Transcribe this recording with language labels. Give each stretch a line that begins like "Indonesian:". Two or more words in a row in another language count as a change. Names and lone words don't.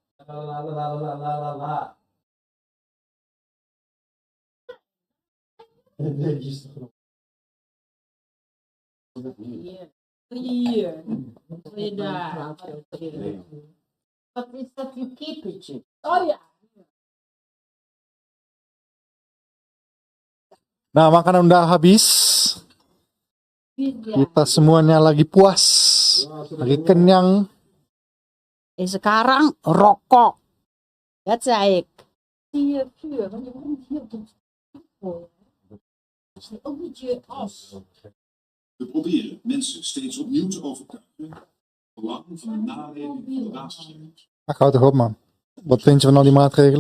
Dutch: La. Nee, is te groot. Hier. Hier daar. Wat is dat, een kippetje? Oh ja.
Indonesian: Nah, makanan udah habis.
Dutch: Hier,
Indonesian: Kita semuanya lagi puas, lagi kenyang. En sekarang rokok.
Dutch: Dat zei ik. Hier vuur, want je moet hier op de voor. Is het ook niet je as? We proberen mensen steeds opnieuw te overtuigen van het belang van de naleving van de basisregels. Ach, houd toch op man. Wat vind je van al die maatregelen?